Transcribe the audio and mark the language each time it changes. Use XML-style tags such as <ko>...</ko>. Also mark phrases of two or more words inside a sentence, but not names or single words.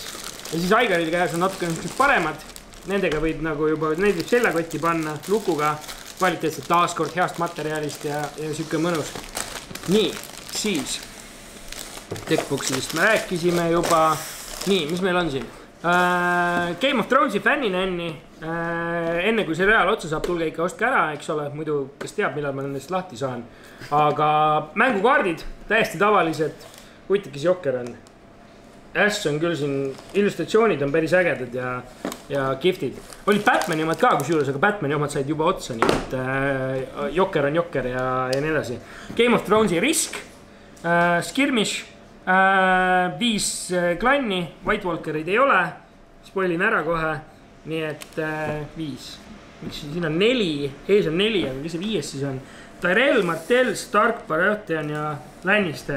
<et>Ja siis Aigaril käes on natuke paremad. Nendega võid nagu juba, neid võib seljakotti panna lukuga, kvaliteetselt taaskord heast materjalist ja siuke mõnus. Nii, siis deckboxidest me rääkisime juba. Nii, mis meil on siin? Game of Thronesi fänninänni. Enne kui seriaal otsa saab, tulge ikka ostke ära, eks ole, muidu kes teab, millal ma nendest lahti saan. Aga mängukaardid, täiesti tavalised, huvitav, kes jokker on. Ash on küll siin, illustratsioonid on päris ägedad ja giftid. Olid Batmani omad ka kusjuures, aga Batmani omad said juba otsa, nii et jokker on jokker ja nii edasi. Game of Thronesi Risk, Skirmish, 5 klanni, White Walkerid ei ole, spoilin ära kohe, nii et 5. Miks siin on 4, ees on 4, aga kes see 5 siis on? Tyrell, Martell, Stark, Baratheon ja Lannister.</et>